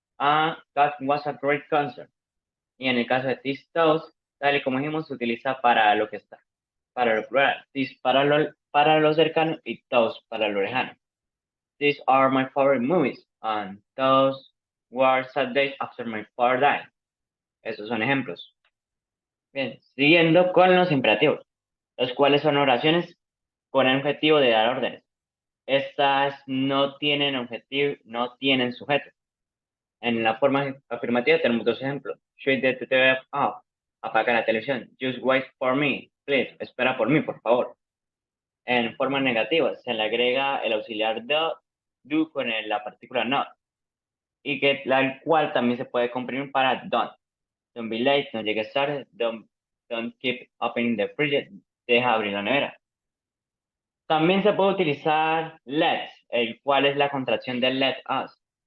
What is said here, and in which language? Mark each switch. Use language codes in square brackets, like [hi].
[en] Ah, that was a great concert. [es] Y en el caso de this, those, tal y como dijimos, se utiliza para lo que está, para lo plural. This para lo cercano y those para lo lejano. [en] These are my favorite movies, and those were sad days after my father died. [es] Esos son ejemplos. Bien, siguiendo con los imperativos, los cuales son oraciones con el objetivo de dar órdenes. Estas no tienen objetivo, no tienen sujeto. En la forma afirmativa tenemos 2 ejemplos. [en] Shut the TV off. [es] Apaga la televisión. [en] Just wait for me, please. [es] Espera por mí, por favor. En forma negativa se le agrega el auxiliar do con la partícula not. Y que la cual también se puede comprimir para don't. [en] Don't be late, [es] no llegues tarde. [en] Don't keep opening the fridge. [es] Deja abrir la nevera. También se puede utilizar let's, el cual es la contracción de let us.